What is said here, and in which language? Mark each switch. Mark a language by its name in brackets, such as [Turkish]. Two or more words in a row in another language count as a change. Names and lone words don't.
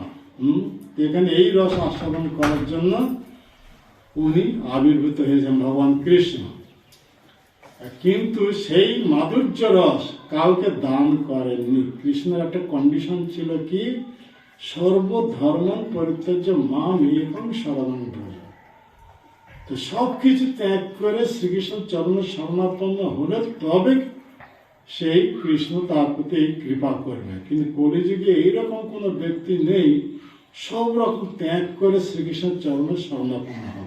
[Bangla] এখানে এই রস আস্বাদন করার জন্য উনি আবির্ভূত হয়েছেন ভগবান কৃষ্ণ। কিন্তু সেই মাধুর্য রস কাউকে দান করেননি। কৃষ্ণের একটা কন্ডিশন ছিল কি? [Sanskrit] সর্বধর্ম পরিত্যাজ্য মাম একং শরণং ব্রজ। [Bangla] তো সব কিছু ত্যাগ করে শ্রীকৃষ্ণ চরণে শরণাপন্ন হলে তবে সেই কৃষ্ণ তার প্রতি এই কৃপা করবে। কিন্তু কলিযুগে এইরকম কোনো ব্যক্তি নেই সব রকম ত্যাগ করে শ্রীকৃষ্ণের চরণে শরণাপন্ন হবে।